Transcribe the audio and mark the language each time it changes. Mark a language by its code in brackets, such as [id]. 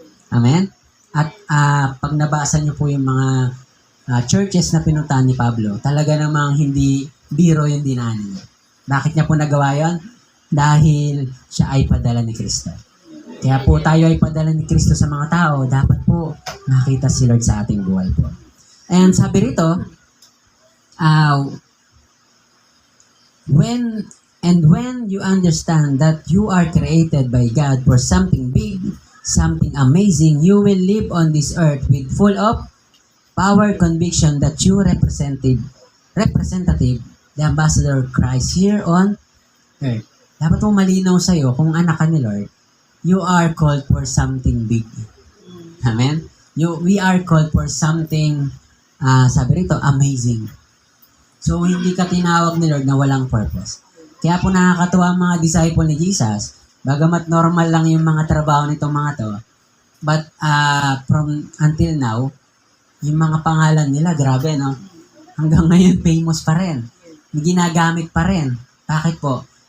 [tl] Amen? At pag nabasa niyo po yung mga churches na pinuntahan ni Pablo, talaga namang hindi biro yung dinaanan niya. Bakit niya po nagawa yun? Dahil siya ay padala ni Kristo. Kaya po tayo ay padala ni Kristo sa mga tao, dapat po makita si Lord sa ating buhay po. [en] And [tl] sabi rito, [en] when you understand that you are created by God for something big, something amazing, you will live on this earth with full of power, conviction that you representative, the ambassador of Christ here on earth. [tl] Dapat mong malinaw sa'yo kung anak ka ni Lord, [en] you are called for something big. [tl] Amen? [en] We are called for something, [tl] sabi rito, [en] amazing. [tl] So, hindi ka tinawag ni Lord na walang purpose. Kaya po nakakatuwa ang mga disciple ni Jesus, bagamat normal lang yung mga trabaho nitong mga to, [en] but from until now, [tl] yung mga pangalan nila, grabe, no? Hanggang ngayon, famous pa rin. Ginagamit pa rin. Bakit po?